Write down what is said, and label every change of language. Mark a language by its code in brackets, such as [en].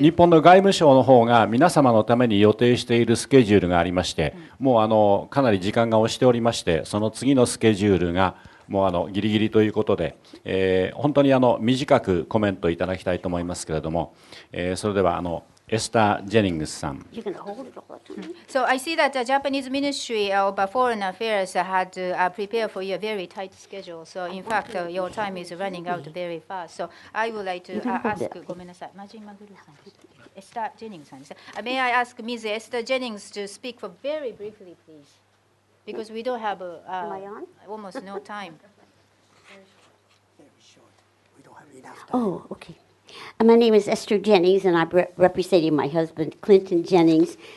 [ja] 日本の外務省の方が皆様のために予定しているスケジュールがありまして、もうかなり時間が押しておりまして、その次のスケジュールがもうギリギリということで、本当に短くコメントいただきたいと思いますけれども、それではエスター・ジェニングスさん。 [en] So I see that the Japanese Ministry of Foreign Affairs had prepared for you a very tight schedule. So in fact, your time is running out very fast. So I would like to ask, [ja] ごめんなさい、マージン・マグルーさん、エスター・ジェニングスさんですね。 [en] May I ask Ms. Esther Jennings to speak for very briefly, please? Because we don't have almost no time. Oh, okay. My name is Esther Jennings, and I'm representing my husband, Clinton Jennings.